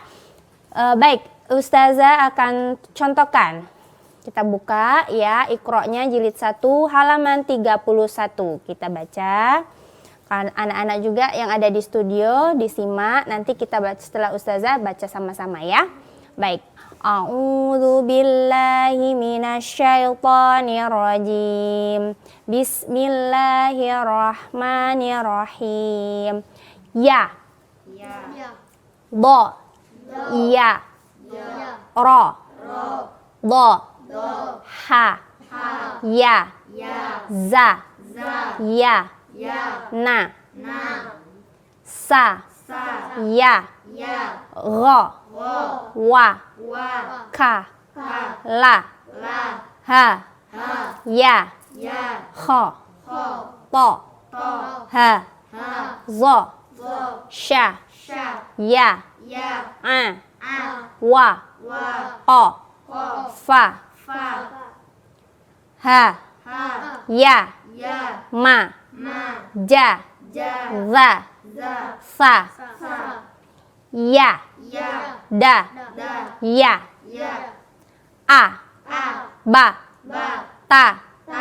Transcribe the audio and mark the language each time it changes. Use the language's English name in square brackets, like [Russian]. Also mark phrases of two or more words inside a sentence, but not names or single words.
[Indonesian] Baik, ustazah akan contohkan. Kita buka ya Iqra-nya jilid 1 halaman 31, kita baca. Anak-anak juga yang ada di studio disimak, nanti kita baca setelah ustazah baca sama-sama ya. Baik. [Arabic] أعوذ بالله من الشيطان الرجيم. Bismillahirrahmanirrahim. Ya. Ya. Do. Ya. Ya. Ro. Do. Ha. Ya. Ya. Za. Ya. Ya. Na. Sa. Ya. Ya. Ro. Wa. Ka. La. Ha. Ya. Kho. To. Ha. Zo. Sha. Ya. A. Wa. O. Fa. Ha. Ya. Ya. ma, Ma. ja, Ja. za, Za. sa, Sa. ya, Ya. da, Da. ya, Ya. a, A. ba, Ba. ta, Ta.